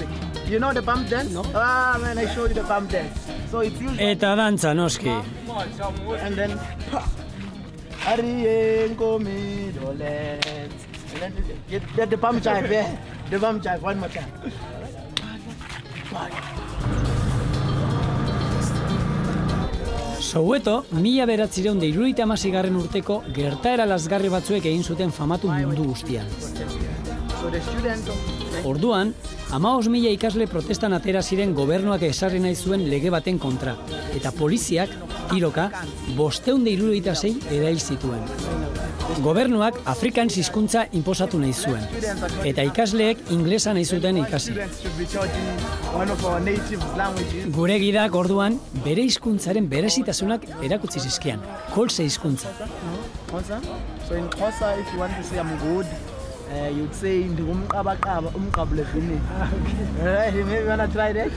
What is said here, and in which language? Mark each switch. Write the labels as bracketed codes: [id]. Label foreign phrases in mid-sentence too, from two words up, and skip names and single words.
[en] You know the bump dance? No. Ah man, I show you the bump dance. So it's usually... [eu] Eta dantza noski. [en] And then... Ariengo Netherlands. And then get the bump jive, yeah? The bump jive, one more time. [eu] Soweto, 1976 urteko gertaera lazgarri batzuek egin zuten famatu mundu guztian. [en] So the students... [eu] Orduan, 15.000 ikasle protestan atera ziren gobernuak ezarri nahi zuen lege baten kontra, eta poliziak, tiroka, 576 erail zituen. Gobernuak Afrikans hizkuntza inposatu nahi zuen, eta ikasleek inglesa nahi zuten ikasi. Gure gidak orduan bere hizkuntzaren berezitasunak erakutsi zizkian, kolse hizkuntza. [en] So in Xhosa, if you want to say I'm good, you'd say [xh] ndingumqabaqaba umqabulevini. [en] Maybe you wanna try that?